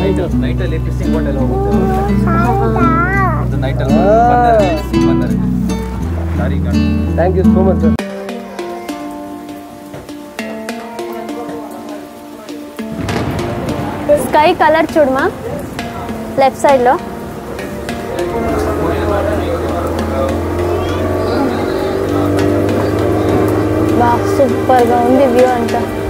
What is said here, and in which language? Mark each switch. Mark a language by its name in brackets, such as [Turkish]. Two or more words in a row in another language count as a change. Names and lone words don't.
[Kannada] ನೈಟ್ ಅಲ್ಲಿ [English] fishing boat [Kannada] ಎಲ್ಲ ಹೋಗುತ್ತೆ ಅದು ನೈಟ್ ಅಲ್ಲಿ ಫಿಶಿಂಗ್ ಬಂದರೆ ಸಾರಿ [English] Thank you so much sir. sky colour [Telugu] చూడమా [English] left sideలో. [Telugu] బా సూపర్గా ఉంది వ్యూ అంతా.